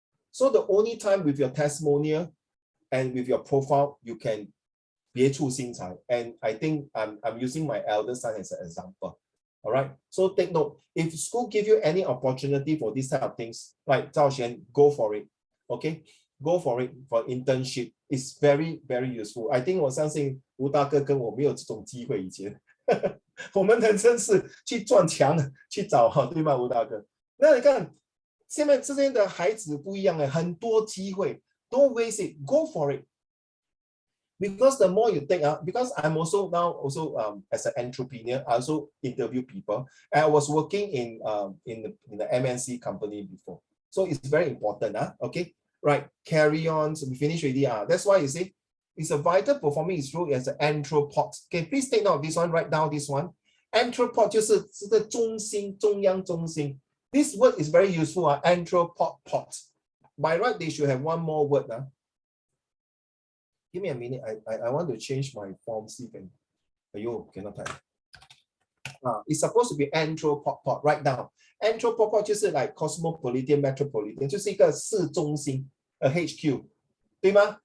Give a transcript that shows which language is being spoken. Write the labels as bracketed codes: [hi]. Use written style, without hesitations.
[en] So the only time with your testimonial and with your profile, you can [zh] 别出心裁. [en] And I think I'm using my elder son as an example. All right. So take note, if school give you any opportunity for these type of things, like Zhao Xuan, go for it. Okay. Go for it for internship. It's very, very useful. I think [zh] 我相信吴大哥跟我没有这种机会以前，我们人生是去撞墙去找，对吗，吴大哥？那你看，现在这边的孩子不一样很多机会 ， [en] Don't waste it, go for it. Because the more you take, because I'm also now as an entrepreneur, I also interview people. And I was working in the MNC company before, so it's very important. Okay. Right, carry on. So we finish already. That's why you see, it's a vital performing its role as an entrepot. Okay, please take note of this one. Write down this one. [zh] Entrepot 就是这个中心，中央中心。 [en] This word is very useful. Entrepot. By right, they should have one more word. Give me a minute. I want to change my form. See if cannot type. It's supposed to be anthropopod. Write down. [zh] Anthropopod 就是 [en] like cosmopolitan, metropolitan， [zh] 就是一个市中心，HQ， 对吗？